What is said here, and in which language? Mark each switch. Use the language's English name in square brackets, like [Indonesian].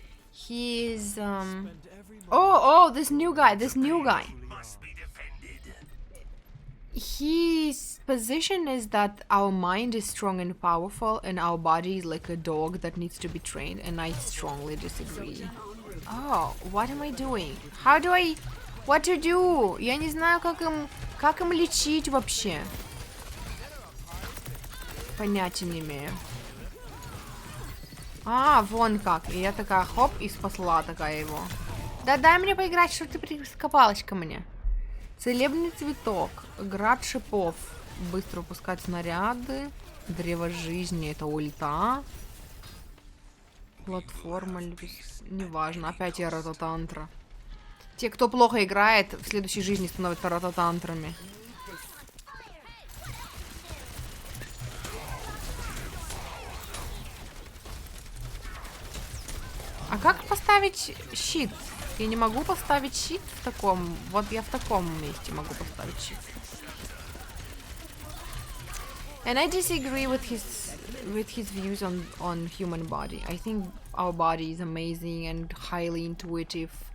[English] He's this new guy. His position is that our mind is strong and powerful, and our body is like a dog that needs to be trained, and I strongly disagree. Oh, what am I doing? What to do? [Russian] Я не знаю, как им лечить вообще. Понятия не имею. А, вон как. И я такая, хоп, и спасла такая его. Да дай мне поиграть, что ты прикопалась ко мне. Целебный цветок. Град шипов. Быстро выпускать снаряды. Древо жизни. Это ульта. Платформа. Неважно. Опять я рататантра. Те, кто плохо играет, в следующей жизни становятся рататантрами. А как поставить щит? Я не могу поставить щит в таком... Вот я в таком месте могу поставить щит. [English] And I disagree with his views on human body. I think our body is amazing and highly intuitive.